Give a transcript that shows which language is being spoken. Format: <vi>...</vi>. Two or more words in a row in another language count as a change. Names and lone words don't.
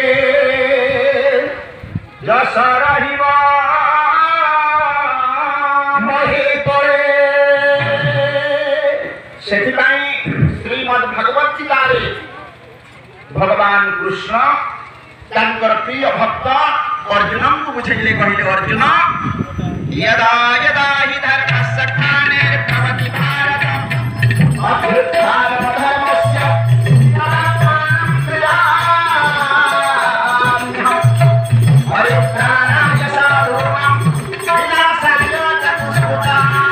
<or>ଯଶ ରହିବ ମହି ତଳେ ସେଥିପାଇଁ ଶ୍ରୀମଦ୍ ଭଗବତ ଗୀତାରେ ଭଗବାନ କୃଷ୍ଣ ତାଙ୍କର ପ୍ରିୟ ଭକ୍ତ ଅର୍ଜୁନଙ୍କୁ ବୁଝେଇଲେ କହିଲେ ଅର୍ଜୁନ</or> <sa>यदा यदा हि धर्मस्य ग्लानिर्भवति भारत अभ्युत्थानमधर्मस्य परित्राणाय साधूनां विनाशाय च दुष्कृतां</sa>